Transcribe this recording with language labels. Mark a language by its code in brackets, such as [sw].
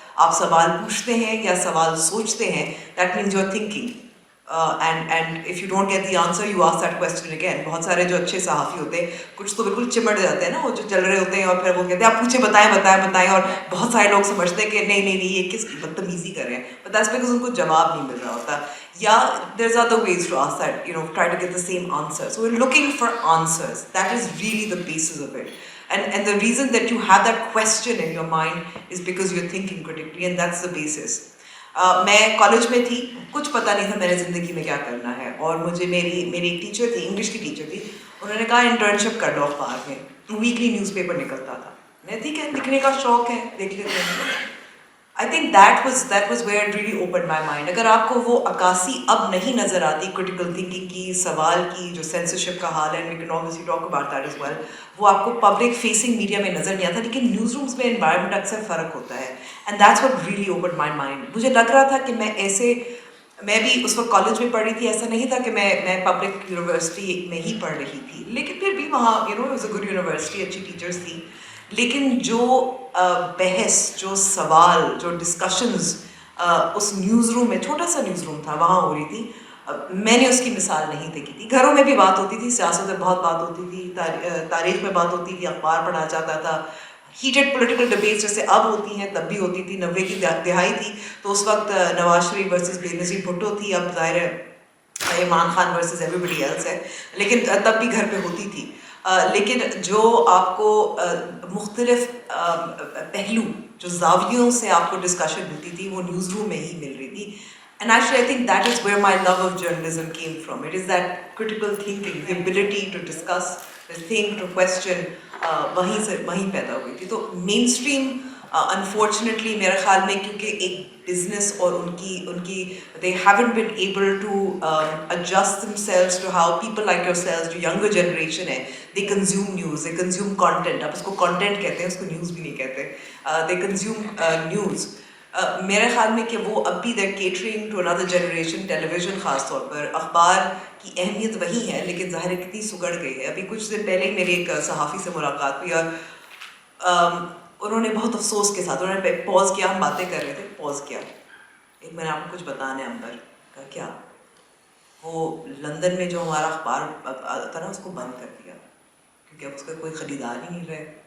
[ur] آپ سوال پوچھتے ہیں یا سوال سوچتے ہیں, [en] That means you are thinking, and if you don't get the answer you ask that question again. [ur] بہت سارے جو اچھے صحافی ہوتے ہیں کچھ تو بالکل چمٹ جاتے ہیں نا, وہ جو چل رہے ہوتے ہیں اور پھر وہ کہتے ہیں آپ پوچھیں, بتائیں, اور بہت سارے لوگ سمجھتے ہیں کہ نہیں یہ کس کی بدتمیزی کر رہے ہیں, [en] but that's because [ur] ان کو جواب نہیں مل رہا ہوتا, یا [en] there's other ways to ask that, try to get the same answer. So we're looking for answers. That is really the basis of it. And the reason that you have that question in your mind is because you're thinking critically, and that's the basis. [ur] میں college میں تھی, کچھ پتہ نہیں تھا میں نے زندگی میں کیا کرنا ہے, اور مجھے میری ایک ٹیچر تھی, انگلش کی ٹیچر تھی, انہوں نے کہا انٹرنشپ کر لو اخبار میں. ویکلی نیوز پیپر نکلتا تھا, میں ٹھیک ہے لکھنے کا شوق ہے دیکھ لیتے ہیں. [en] I think that was where it really opened my mind. [ur] اگر آپ کو وہ عکاسی اب نہیں نظر آتی کرٹیکل تھنکنگ کی, سوال کی, جو سینسرشپ کا حال ہے, [en] we can obviously talk about that as well, [ur] وہ آپ کو پبلک فیسنگ میڈیا میں نظر نہیں آتا, لیکن نیوز رومز میں انوائرمنٹ اکثر فرق ہوتا ہے. [en] And that's what really opened my mind. [ur] مجھے لگ رہا تھا کہ میں بھی اس وقت کالج میں پڑھ رہی تھی, ایسا نہیں تھا کہ میں پبلک یونیورسٹی میں ہی پڑھ رہی تھی, لیکن پھر بھی وہاں [en] it was a good university, [ur] اچھی ٹیچرس تھی, لیکن جو بحث, جو سوال, جو ڈسکشنز اس نیوز روم میں, چھوٹا سا نیوز روم تھا, وہاں ہو رہی تھی, میں نے اس کی مثال نہیں دیکھی تھی. گھروں میں بھی بات ہوتی تھی, سیاست میں بہت بات ہوتی تھی, تاریخ میں بات ہوتی تھی, اخبار پڑھا جاتا تھا, [en] heated political debates [ur] جیسے اب ہوتی ہیں تب بھی ہوتی تھی, 90 کی دہائی تھی تو اس وقت نواز شریف ورسز بے نظیر بھٹو تھی, اب ظاہر ہے عمران خان [en] versus everybody else [ur] ہے, لیکن تب بھی گھر پہ ہوتی تھی. لیکن جو آپ کو مختلف پہلو, جو زاویوں سے آپ کو ڈسکشن ملتی تھی وہ نیوز روم میں ہی مل رہی تھی. [en] And actually I think that is where my love of journalism came from. It is that critical thinking, the ability to discuss, to think, to question, [ur] وہیں پیدا ہوئی تھی. [en] تو mainstream unfortunately [ur] میرے خیال میں کیونکہ ایک بزنس اور ان کی [en] they haven't been able to adjust themselves to how people like yourselves, جو younger generation ہے, they consume news, they consume content. [ur] آپ اس کو content کہتے ہیں, اس کو news بھی نہیں کہتے. [en] They consume news. [ur] میرے خیال میں کہ وہ اب بھی [en] they're catering to another generation. [ur] Tele vision خاص طور پر, اخبار کی اہمیت وہی ہے لیکن ظاہر کتنی سگڑ گئی ہے. ابھی کچھ دن پہلے ہی میری ایک صحافی سے ملاقات ہوئی اور انہوں نے بہت افسوس کے ساتھ, انہوں نے پوز کیا, ہم باتیں کر رہے تھے, پوز کیا, ایک میں نے آپ کو کچھ بتانا ہے امبر, کہا کیا, وہ لندن میں جو ہمارا اخبار آتا نا اس کو بند کر دیا کیونکہ اب اس کا کوئی خریدار ہی نہیں رہے.